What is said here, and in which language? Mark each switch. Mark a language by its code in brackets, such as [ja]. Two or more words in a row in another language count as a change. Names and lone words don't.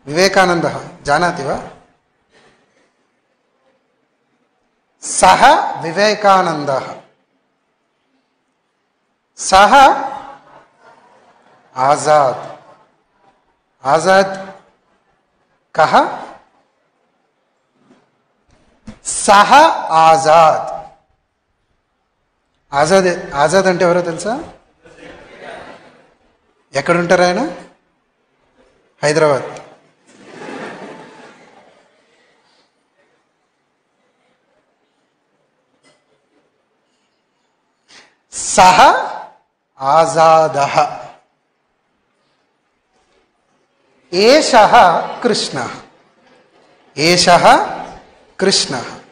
[sa] विवेकानन्दः जानाति वा? सः विवेकानन्दः, सः आजाद। आजाद कः? सः आजाद। [te] ఆజాద్ ఆజాద్ అంటే ఎవరో తెలుసా? ఎక్కడుంటారు ఆయన? హైదరాబాద్. [sa] सह आजादः एषः कृष्णः, एषः कृष्णः,